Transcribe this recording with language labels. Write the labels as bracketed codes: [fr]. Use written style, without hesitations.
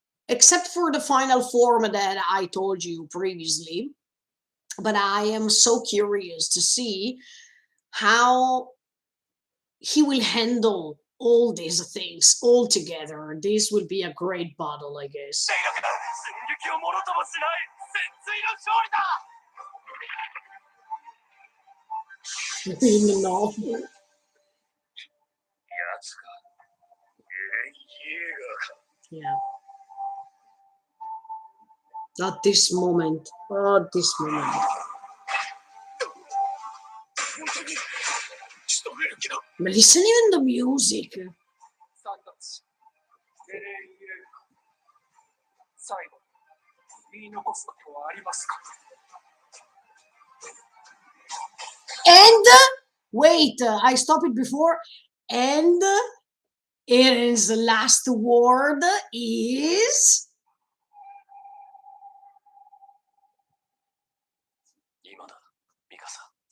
[en] Except for the final form that I told you previously. But I am so curious to see how he will handle all these things all together. This will be a great battle, I guess. [ja] 進撃をものともしない戦鎚の勝利だ。 [en] No. [ja] 奴がエレン・イエーガーか。 [en] Yeah. At this moment. Oh, this moment. [ja] 本当に仕留める気だ。 [en] But listen even the music. [ja] さんたち、エレン・イエーガー。最後、言い残すことはありますか？ [en] And wait, I stopped it before. And Eren's last word is [ja] 今だ、ミカサ。